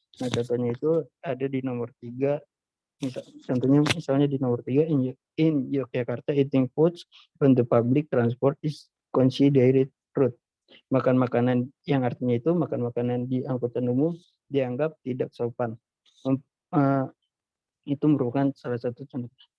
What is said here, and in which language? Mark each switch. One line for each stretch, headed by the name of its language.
Indonesian: Nah, contohnya itu ada di nomor 3. Misalnya di nomor 3,
English: in Yogyakarta, eating foods on the public transport is considered rude.
Indonesian: Makan makanan yang artinya itu makan makanan di angkutan umum dianggap tidak sopan. Itu merupakan salah satu contoh.